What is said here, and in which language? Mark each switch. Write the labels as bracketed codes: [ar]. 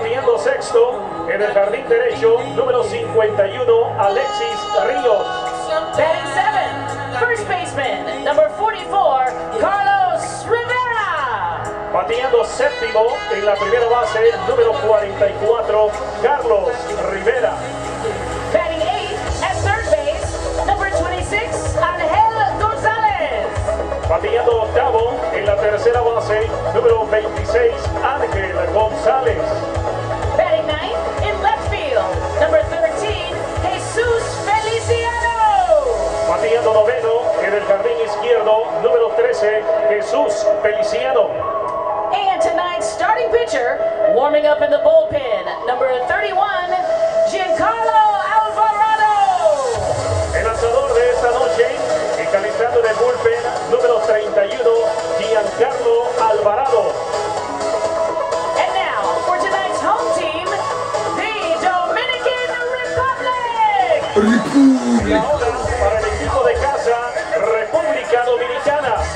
[es] Bateando sexto, en el jardín derecho, número 51, Alexis Ríos. [en] Batting seventh, first baseman, number 44, Carlos Rivera. [es] Bateando séptimo, en la primera base, número 44, Carlos Rivera. [en] Batting eighth, at third base, number 26, Ángel González. [es] Bateando octavo, en la tercera base, número 26, Ángel González. [en] Batting ninth, in left field, number 13, Jesus Feliciano. [es] Bateando noveno, en el jardín izquierdo, número 13, Jesús Feliciano. [en] And tonight's starting pitcher, warming up in the bullpen, number 31, Giancarlo Alvarado. [es] El lanzador de esta noche, calentando en el bullpen, número 31, Giancarlo Alvarado. [en] And now, for tonight's home team, the Dominican Republic. [es] Y ahora, para el equipo de casa, República Dominicana.